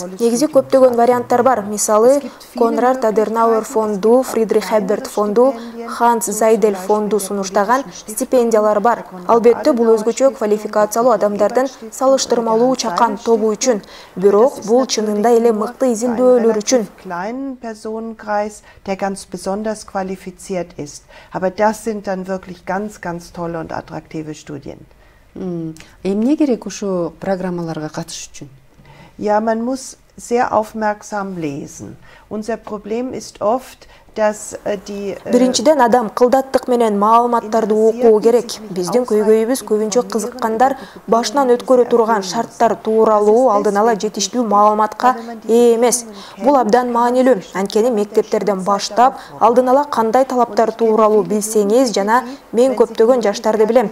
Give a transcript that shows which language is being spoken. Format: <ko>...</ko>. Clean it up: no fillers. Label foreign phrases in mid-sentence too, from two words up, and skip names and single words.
<ky>Негизи көптөгөн варианттар бар. Мисалы, Конрад Адернауэр фонду, Фридрих Эберт фонду, Ханс Зайдель фонду сунуштаган стипендиялар бар. Албетте, бул өзгөчө квалификациялуу адамдардын салыштырмалуу чакан тобу үчүн. Бирок бул чынында эле мыкты изилдөөлөр үчүн.</ky> <de>Der ganz besonders qualifiziert ist. Aber das sind dann wirklich ganz, ganz tolle und attraktive Studien.</de> <ky>Эмне керек ошо программаларга катышыш үчүн?</ky> <de>Ja, man muss sehr aufmerksam lesen. Unser Problem ist oft, dass die</de> <ky>Биринчиден адам кылдаттык менен маалыматтарды окуу керек. Биздин көйгөйүбүз көбүнчө кызыккандар башынан өткөрө турган шарттар тууралуу алдын ала жетиштүү маалыматка ээ эмес. Бул абдан маанилүү. Анткени мектептерден баштап алдын ала кандай талаптар тууралуу билсеңиз жана мен көптөгөн жаштарды билем.</ky>